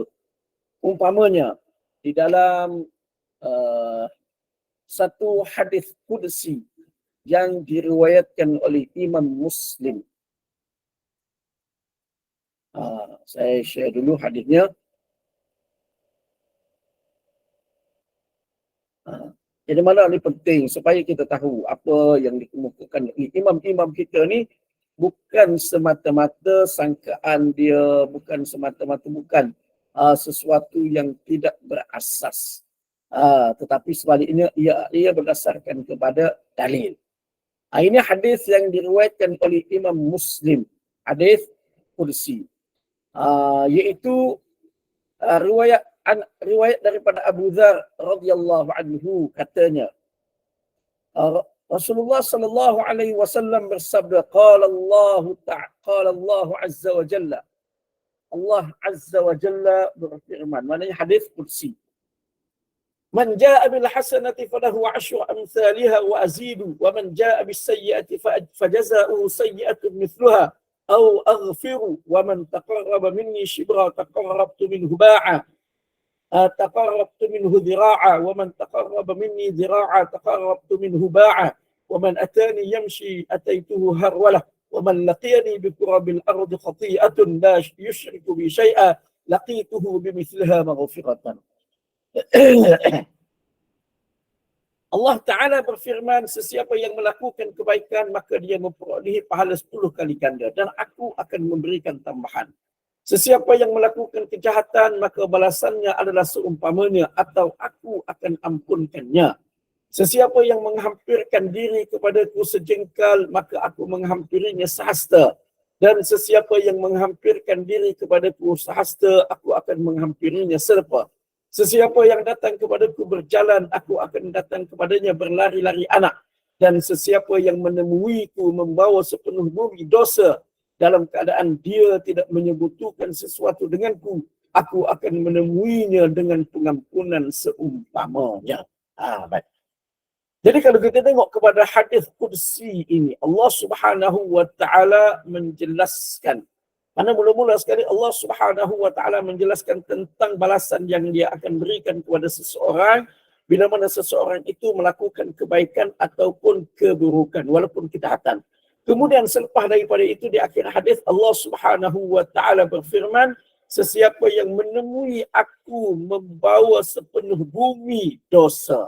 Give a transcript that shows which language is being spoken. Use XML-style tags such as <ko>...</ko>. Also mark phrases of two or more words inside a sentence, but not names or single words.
<ms>Umpamanya di dalam satu hadis qudsi yang diriwayatkan oleh Imam Muslim. Saya share dulu hadisnya. Jadi mana ini penting supaya kita tahu apa yang dikemukakan imam-imam kita ni bukan semata-mata sangkaan dia, bukan semata-mata sesuatu yang tidak berasas. Tetapi sebaliknya ia berdasarkan kepada dalil. Ini hadis yang diriwayatkan oleh Imam Muslim, hadis qudsi, iaitu riwayat daripada Abu Dzar</ms> <ar>رضي الله عنه,</ar> <ms>katanya Rasulullah</ms> <ar>صلى الله عليه وسلم</ar> <ms>bersabda,</ms> <ar>قال الله عز وجل, الله عز وجل</ar> <ms>berfirman, maknanya hadis qudsi,</ms> <ar>من جاء بال حسنة فله عشر أمثالها وأزيد ومن جاء بالسيئة فجزاؤه سيئة مثلها أو أغفر ومن تقرب مني شبرا تقربت منه باعا تقربت منه ذراعا ومن تقرب مني ذراعا تقربت منه باعا ومن أتاني يمشي أتيته هرولة ومن لقيني بقرب الأرض خطيئة لا يشرك بي شيئا لقيته بمثلها مغفرة.</ar> <ms>Allah Ta'ala berfirman, sesiapa yang melakukan kebaikan maka dia memperolehi pahala 10 kali ganda dan aku akan memberikan tambahan. Sesiapa yang melakukan kejahatan, maka balasannya adalah seumpamanya atau aku akan ampunkannya. Sesiapa yang menghampirkan diri kepadaku sejengkal, maka aku menghampirinya sehasta. Dan sesiapa yang menghampirkan diri kepadaku sehasta, aku akan menghampirinya serpa. Sesiapa yang datang kepadaku berjalan, aku akan datang kepadanya berlari-lari anak. Dan sesiapa yang menemuiku membawa sepenuh bumi dosa, dalam keadaan dia tidak menyebutkan sesuatu denganku, aku akan menemuinya dengan pengampunan seumpamanya. Baik. Jadi kalau kita tengok kepada hadis qudsi ini,</ms> <ar>الله سبحانه وتعالى</ar> <ms>menjelaskan, mana mula-mula sekali</ms> <ar>الله سبحانه وتعالى</ar> <ms>menjelaskan tentang balasan yang dia akan berikan kepada seseorang bila mana seseorang itu melakukan kebaikan ataupun keburukan walaupun kejahatan. Kemudian selepas daripada itu di akhir hadis</ms> <ar>الله سبحانه وتعالى</ar> <ms>berfirman, sesiapa yang menemui aku membawa sepenuh bumi dosa.</ms>